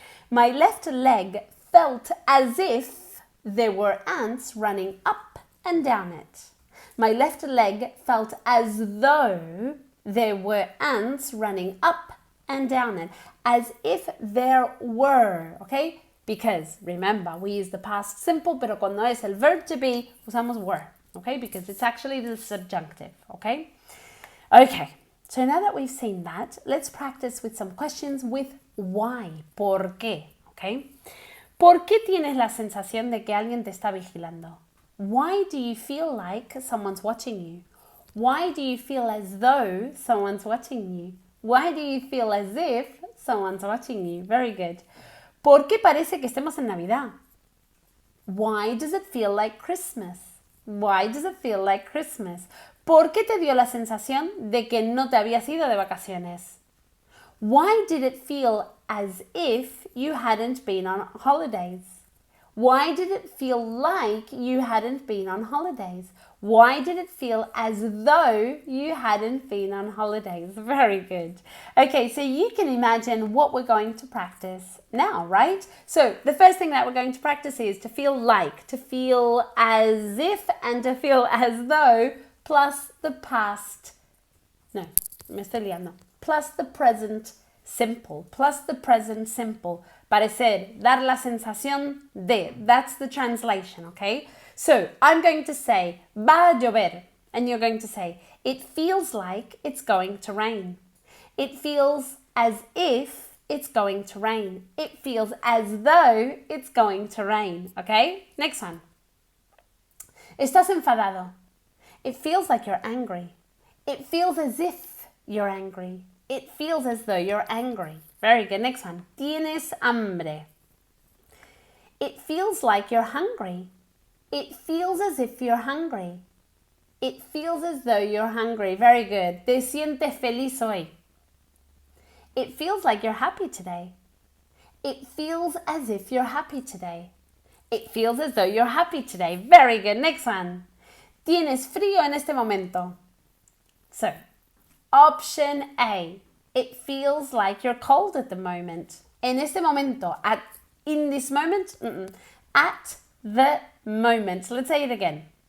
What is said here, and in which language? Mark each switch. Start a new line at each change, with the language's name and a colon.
English: My left leg felt as if there were ants running up and down it. My left leg felt as though there were ants running up and down it. As if there were, okay? Because, remember, we use the past simple,
Spanish: pero cuando es el
English: verb to be,
Spanish: usamos
English: were, okay? Because it's actually the subjunctive, okay? Okay, so now that we've seen that, let's practice with some questions with why,
Spanish: por qué,
English: okay?
Spanish: ¿Por qué tienes la sensación de que alguien te está vigilando?
English: Why do you feel like someone's watching you? Why do you feel as though someone's watching you? Why do you feel as if someone's watching you? Very good.
Spanish: ¿Por qué parece que estemos en Navidad?
English: Why does it feel like Christmas? Why does it feel like Christmas?
Spanish: ¿Por qué te dio la sensación de que no te habías ido de vacaciones?
English: Why did it feel as if you hadn't been on holidays? Why did it feel like you hadn't been on holidays? Why did it feel as though you hadn't been on holidays? Very good. Okay, so you can imagine what we're going to practice now, right? So the first thing that we're going to practice is to feel like, to feel as if, and to feel as though, plus the past,
Spanish: no, me estoy liando,
English: plus the present simple, plus the present simple.
Spanish: Parecer, dar la sensación de.
English: That's the translation, okay? So, I'm going to say,
Spanish: va a llover.
English: And you're going to say, it feels like it's going to rain. It feels as if it's going to rain. It feels as though it's going to rain, okay? Next one.
Spanish: Estás enfadado.
English: It feels like you're angry. It feels as if you're angry. It feels as though you're angry. Very good. Next one.
Spanish: Tienes hambre.
English: It feels like you're hungry. It feels as if you're hungry. It feels as though you're hungry. Very good.
Spanish: Te sientes feliz hoy.
English: It feels like you're happy today. It feels as if you're happy today. It feels as though you're happy today. Very good. Next one.
Spanish: Tienes frío en este momento.
English: So, option A. It feels like you're cold at the moment.
Spanish: En este momento.
English: In this moment? At the moment. So let's say it again.